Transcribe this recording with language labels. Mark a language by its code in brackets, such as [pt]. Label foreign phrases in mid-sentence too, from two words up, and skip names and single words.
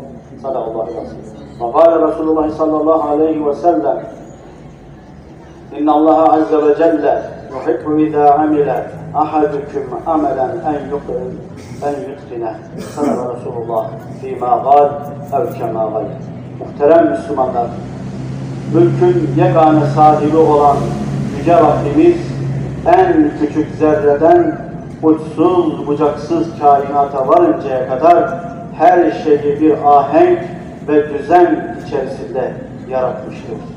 [ar] صدق الله العظيم. وقال رسول الله صلى الله عليه وسلم: إن الله عز وجل يحب إذا عمل أحدكم عملا أن يتقنه. صدق رسول الله فيما قال أو كما قال. [tr] Muhterem Müslümanlar, mülkün yegane sahibi olan Yüce Rabbimiz, en küçük zerreden uçsuz bucaksız kainata varıncaya kadar her şeyi bir ahenk ve düzen içerisinde yaratmıştır.